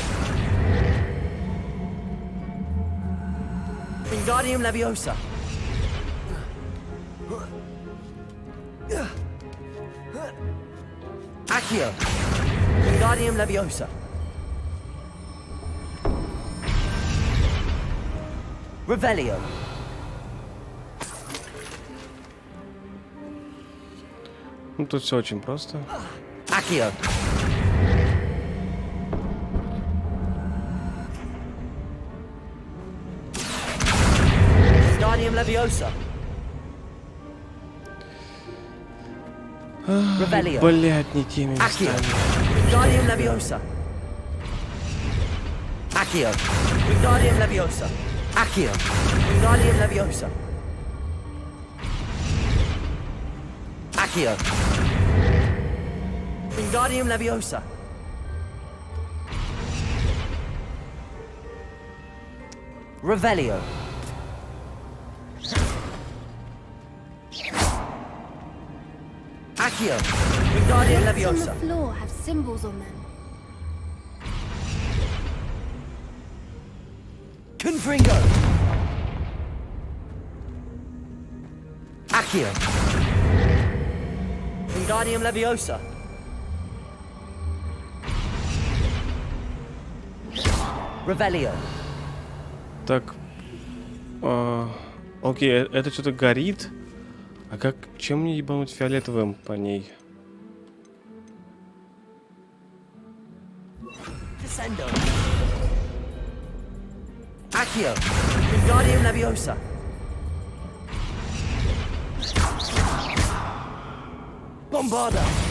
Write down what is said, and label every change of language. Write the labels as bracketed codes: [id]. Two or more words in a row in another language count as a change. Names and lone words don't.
[ru] Wingardium Leviosa. Accio. Wingardium Leviosa. Revelio. Ну, тут все очень просто. Accio. Wingardium Leviosa. Revelio. Блять, не теми Accio. местами. Wingardium Leviosa. Accio. Wingardium Leviosa. Accio. Wingardium Leviosa. Accio. Wingardium Leviosa. Revelio. Accio. Wingardium Leviosa. [en] On the floor have symbols on them. [ru] Confringo. Accio. Wingardium Leviosa. Revelio. Так. Окей, это что-то горит. А как... Чем мне ебануть фиолетовым по ней? Descendo. Accio. Wingardium Leviosa. Bombarda.